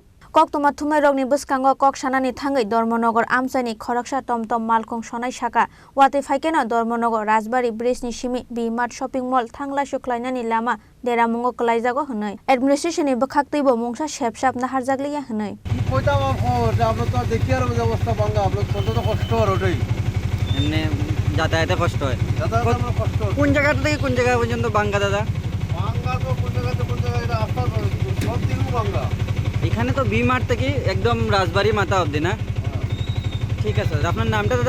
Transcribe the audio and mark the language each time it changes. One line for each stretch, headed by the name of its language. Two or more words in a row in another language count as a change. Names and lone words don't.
Kok Borok: Koktoma thumai rokni bwskango koksanani thangai Dharmanagar amchaini khoraksa tomtom Malkhung sonai saka wate phaikena Dharmanagar Rajbari bridge ni Simi V-Mart shopping mall Thanglaisu Khlainani Lama Deramwngo Kwlaijago hwnai administration ni bwkhakteibo mungsa sepsap naharjakliya hwnai
Bangla: কইতাম আমরা তো দেখি আর অবস্থা ভাঙা আমরা কত কষ্ট আর ওটাই এমনি যাতায়াতে কষ্ট হয় কষ্ট কোন জায়গা থেকে কোন জায়গা পর্যন্ত ভাঙা দাদা ভাঙা তো কোন জায়গায় এটা আস্তা সব দিকও ভাঙা এখানে তো ভি-মার্ট থেকে একদম রাজবাড়ি মাথা অবধি না ঠিক আছে আপনার নামটা দাদা